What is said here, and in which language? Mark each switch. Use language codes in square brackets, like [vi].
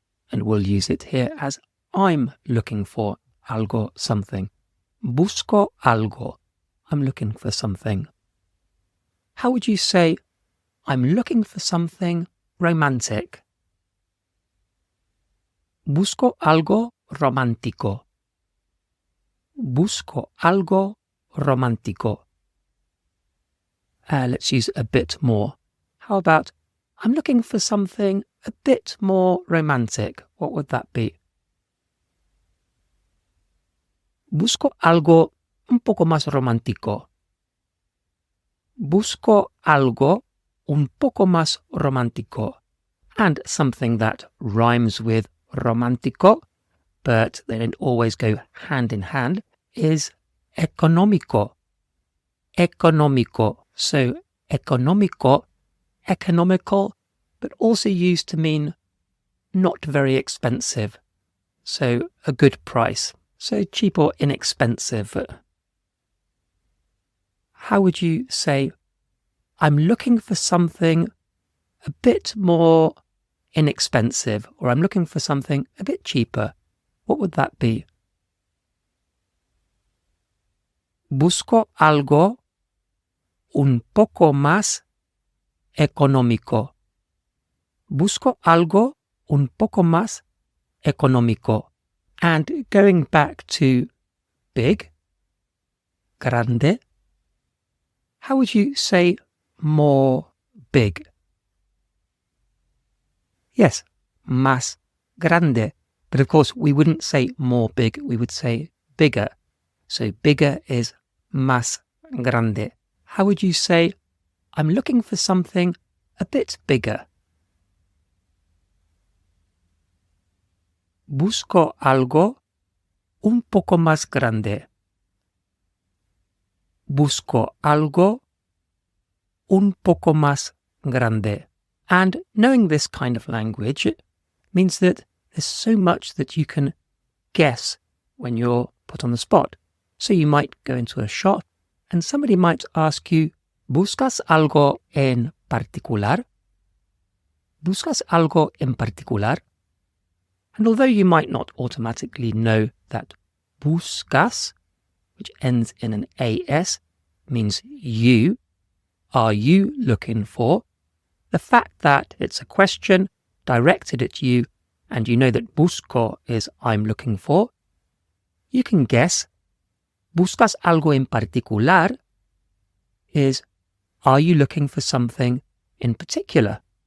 [en] And we'll use it here as I'm looking for algo, something. [es] Busco algo. [en] I'm looking for something. How would you say, I'm looking for something romantic? [es] Busco algo romántico. Busco algo [en] romántico. Let's use a bit more. How about, I'm looking for something a bit more romantic. What would that be? [es] Busco algo un poco más romántico. Busco algo un poco más romántico. [en] And something that rhymes with romántico, but they don't always go hand in hand, is económico. Económico. So económico, economical, but also used to mean not very expensive. So a good price. So cheap or inexpensive. How would you say, I'm looking for something a bit more inexpensive, or I'm looking for something a bit cheaper? What would that be? [es] Busco algo un poco más económico. Busco algo un poco más económico. [en] And going back to big, grande, how would you say more big? Yes, más grande. But of course, we wouldn't say more big, we would say bigger. So bigger is más grande. How would you say, I'm looking for something a bit bigger? [es] Busco algo un poco más grande. Busco algo un poco más grande. [en] And knowing this kind of language means that there's so much that you can guess when you're put on the spot. So you might go into a shop and somebody might ask you, [es] ¿Buscas algo en particular? ¿Buscas algo en particular? [en] And although you might not automatically know that buscas, which ends in an AS, means you, are you looking for? The fact that it's a question directed at you and you know that busco is I'm looking for, you can guess [es] buscas algo en particular [en] is are you looking for something in particular?